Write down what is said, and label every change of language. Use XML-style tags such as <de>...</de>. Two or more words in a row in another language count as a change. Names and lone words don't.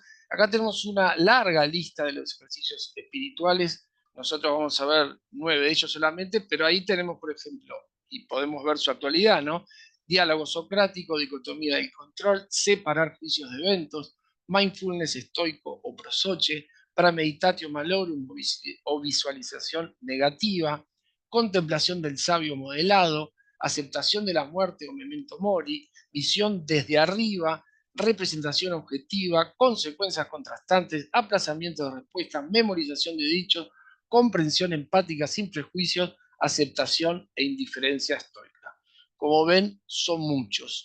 <es>Acá tenemos una larga lista de los ejercicios espirituales. Nosotros vamos a ver 9 de ellos solamente, pero ahí tenemos, por ejemplo, y podemos ver su actualidad, ¿no? Diálogo socrático, dicotomía del control, separar juicios de eventos, mindfulness estoico o prosoche,</es> <la>premeditatio malorum</la> <es>o visualización negativa, contemplación del sabio modelado, aceptación de la muerte o</es> <la>memento mori,</la> <es>visión desde arriba, representación objetiva, consecuencias contrastantes, aplazamiento de respuestas, memorización de dichos, comprensión empática sin prejuicios, aceptación e indiferencia estoica. Como ven, son muchos.</es>